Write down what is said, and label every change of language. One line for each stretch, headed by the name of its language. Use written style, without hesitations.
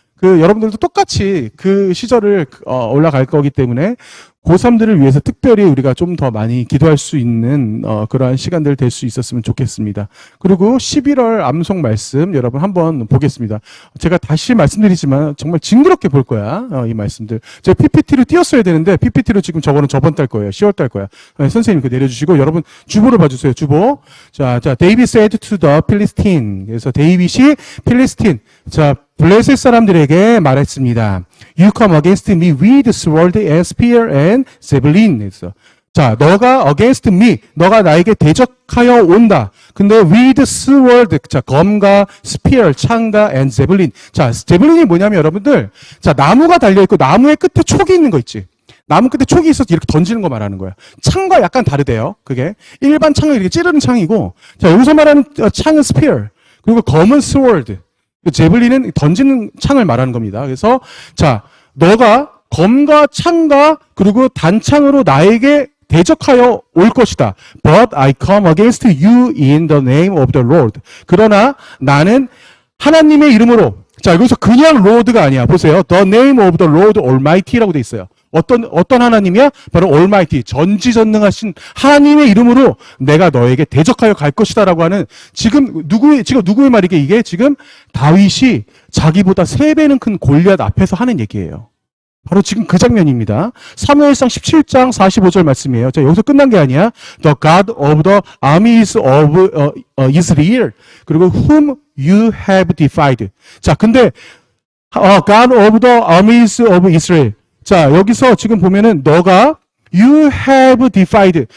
Korean: 그 여러분들도 똑같이 그 시절을 올라갈 거기 때문에 고3들을 위해서 특별히 우리가 좀 더 많이 기도할 수 있는 그러한 시간들 될 수 있었으면 좋겠습니다. 그리고 11월 암송 말씀 여러분 한번 보겠습니다. 제가 다시 말씀드리지만 정말 징그럽게 볼 거야. 이 말씀들. 제가 PPT로 띄웠어야 되는데 PPT로 지금 저거는 저번 달 거예요. 10월 달 거야. 선생님 그 내려주시고 여러분 주보를 봐주세요. 주보.
English: 자, David said to the Philistine.
Korean: 그래서 데이빗이 필리스틴. 자, 블레셋 사람들에게 말했습니다.
English: You come against me with sword and spear and javelin.
Korean: 그래서 자, 너가
English: against me,
Korean: 너가 나에게 대적하여 온다. 근데
English: with sword,
Korean: 자, 검과 spear, 창과
English: and javelin.
Korean: 자, javelin이 뭐냐면 여러분들, 자, 나무가 달려 있고 나무의 끝에 촉이 있는 거 있지. 나무 끝에 촉이 있어서 이렇게 던지는 거 말하는 거야. 창과 약간 다르대요. 그게 일반 창은 이렇게 찌르는 창이고, 자, 여기서 말하는 창은 spear, 그리고 검은 sword. 제블린은 던지는 창을 말하는 겁니다. 그래서 자, 너가 검과 창과 그리고 단창으로 나에게 대적하여 올 것이다.
English: But I come against you in the name of the Lord.
Korean: 그러나 나는 하나님의 이름으로. 자, 여기서 그냥 Lord가 아니야. 보세요.
English: The name of the Lord Almighty라고 돼 있어요.
Korean: 어떤 하나님이야? 바로 Almighty, 전지전능하신 하나님의 이름으로 내가 너에게 대적하여 갈 것이다라고 하는 지금 누구의 말이게 이게 지금 다윗이 자기보다 3배는 큰 골리앗 앞에서 하는 얘기예요. 바로 지금 그 장면입니다. 사무엘상 17장 45절 말씀이에요. 자, 여기서 끝난 게 아니야.
English: The God of the armies of Israel.
Korean: 그리고
English: whom you have defied.
Korean: 자, 근데
English: God of the armies of Israel.
Korean: 자, 여기서 지금 보면은 너가
English: you have defied.